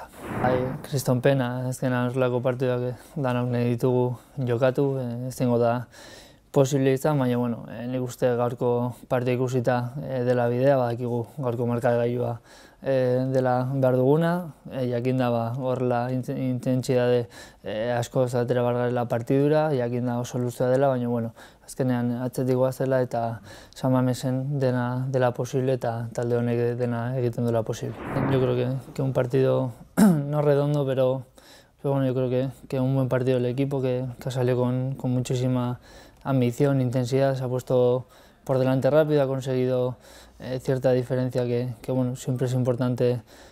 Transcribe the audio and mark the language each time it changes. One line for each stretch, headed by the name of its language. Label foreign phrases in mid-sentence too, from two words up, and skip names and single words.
Basque: Kriston pena, azkenean horrelako partiduak danok nahi ditugu jokatu, ezingo da posible izan, baina nik uste gaurko partida ikusita dela bidea, badakigu gaurko markagailua dela behar duguna, jakinda horrela intentsitate asko atera behar garela partidura, jakinda oso luzea dela, baina azkenean atzetik goazela eta San Mamesen dela posible eta talde honek dena egiten duela posible.
Spanish: Yo creo que un partido no redondo, pero yo creo que un buen partido del equipo que ha salido con muchísima ambición, intensidad, se ha puesto por delante rápido, ha conseguido cierta diferencia que siempre es importante